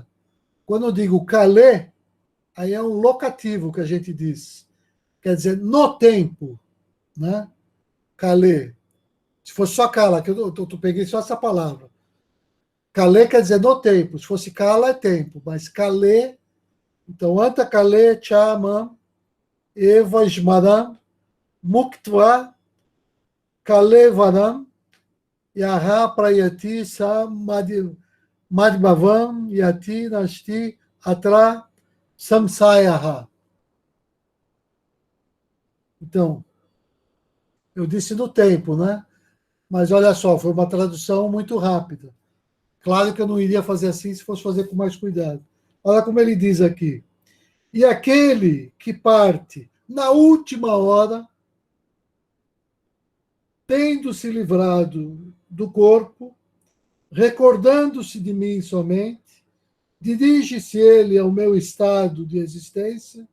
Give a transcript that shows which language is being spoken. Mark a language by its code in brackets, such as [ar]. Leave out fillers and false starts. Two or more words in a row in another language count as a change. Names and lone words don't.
[pt] Quando eu digo Kale, aí é um locativo que a gente diz. Quer dizer, no tempo, né? Kale. Se fosse só Kala, que eu peguei só essa palavra. Kale quer dizer no tempo. Se fosse Kala, é tempo. Mas Kale, então, [sa] Anta Kale Chamam Eva Smaram Muktva Kale Varam Yaha Prayati Sa Madhvavam Yati Nashti Atra Samsayaha. [pt] Então, eu disse no tempo, né? Mas olha só, foi uma tradução muito rápida. Claro que eu não iria fazer assim se fosse fazer com mais cuidado. Olha como ele diz aqui. E aquele que parte na última hora, tendo se livrado do corpo, recordando-se de mim somente, dirige-se ele ao meu estado de existência.